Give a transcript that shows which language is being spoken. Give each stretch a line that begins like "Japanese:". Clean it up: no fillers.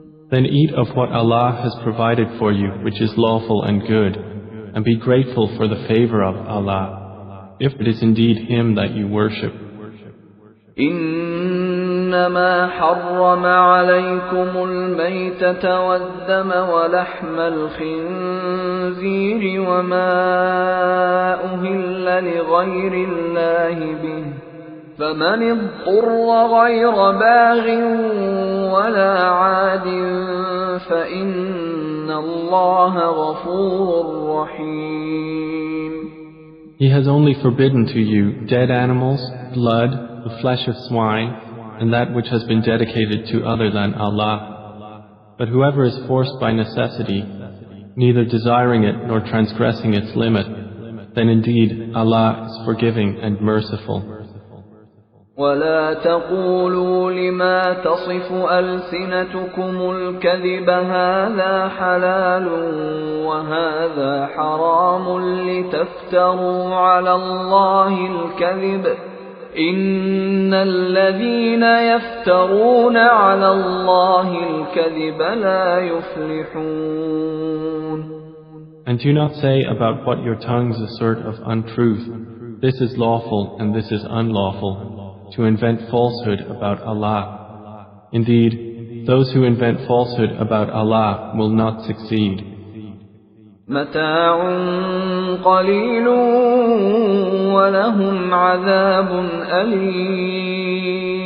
English: Then eat of what Allah has provided for you, which is lawful and good, and be grateful for the favor of Allah, if it is indeed Him that you worship.
Arabic: إنما حرم عليكم الميتة والدم ولحم الخنزير وما أهل لغير الله به فمن اضطر غير باغ ولا عاد فإن الله غفور رحيم.
English: He has only forbidden to you dead animals, blood, the flesh of swine, and that which has been dedicated to other than Allah. But whoever is forced by necessity, neither desiring it nor transgressing its limit, then indeed Allah is forgiving and merciful.
Arabic: ولا تقولوا لما تصف ألسنتكم الكذب هذا حلال وهذا حرام لتفتروا على الله الكذب إن الذين يفترون على الله الكذب لا يفلحون.
English: And do not say about what your tongues assert of untruth, this is lawful and this is unlawful, to invent falsehood about Allah. Indeed, those who invent falsehood about Allah will not succeed.
Arabic: متاع قليل ولهم عذاب أليم.